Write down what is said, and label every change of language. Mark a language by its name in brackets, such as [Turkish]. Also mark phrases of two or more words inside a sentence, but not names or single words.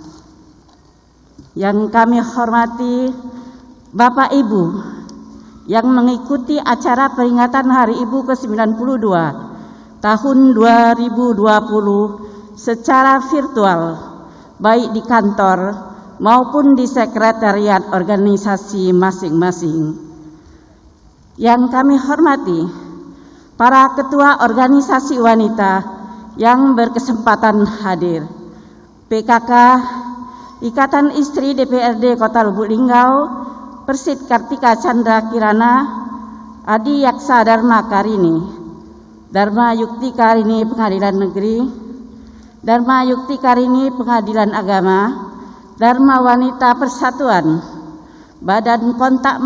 [Indonesian] Yang kami hormati Bapak Ibu yang mengikuti acara peringatan Hari Ibu ke-92 tahun 2020 secara virtual, baik di kantor maupun di sekretariat organisasi masing-masing. Yang kami hormati para ketua organisasi wanita yang berkesempatan hadir, PKK, Ikatan Istri DPRD Kota Lubuk Linggau, Persit Kartika Chandra Kirana, Adi Yaksa Dharma Karini, Dharma Yukti Karini Pengadilan Negeri, Dharma Yukti Karini Pengadilan Agama, Dharma Wanita Persatuan, Badan Kontak